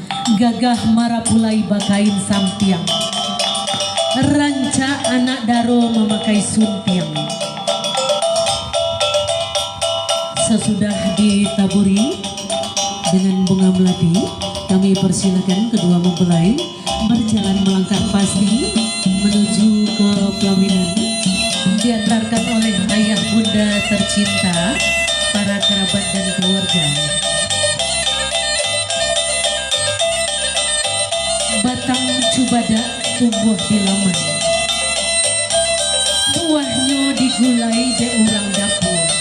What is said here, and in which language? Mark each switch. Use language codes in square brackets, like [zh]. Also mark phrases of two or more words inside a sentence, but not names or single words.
[min] Gagah marapulai bakain sampiang, ranca anak daro memakai sumpiang. [id] Sesudah ditaburi dengan bunga melati, kami persilakan kedua mempelai berjalan melangkah pasti menuju ke pelaminan, diantarkan oleh ayah bunda tercinta, para kerabat dan keluarga. [min] Batang cubada tumbuh di laman, buahnya digulai de urang dapur.